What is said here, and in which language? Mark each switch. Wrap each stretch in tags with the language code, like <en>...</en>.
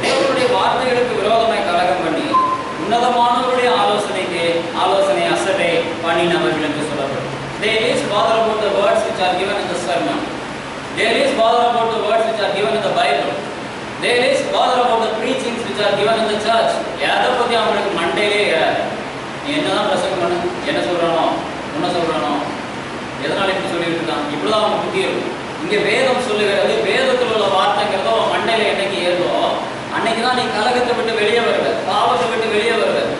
<ta>தேவனுடைய வார்த்தைகளுக்கு விரோதமாய் கலகம் பண்ணி உன்னதமானவருடைய ஆலோசனை அசட்டை பண்ணினவர்கள் என்று சொல்லப்படும்.</ta> <en>They least bother about the words which are given in the sermon. They least bother about the words which are given in the Bible. They least bother about the preachings which are given in the church.</en> <ta>எதை பற்றி அவங்களுக்கு மண்டையிலே ஏறாது. நீ என்னதான் பிரசங்கம் பண்ணு, என்ன சொல்றானோ, என்ன சொல்றானோ, எதனால இப்படி சொல்லிட்டு இருக்கான், இப்படிதான் அவங்க புத்தி இருக்கும். இங்க வேதம் சொல்லுகிறது, வேதத்தில் உள்ள வார்த்தைங்கிறதோ அவன் மண்டையில என்னைக்கு ஏறுதோ அன்னைக்கு தான் நீ கலகத்தை விட்டு வெளியே வருவ, பாவத்தை விட்டு வெளியே வருவ.</ta>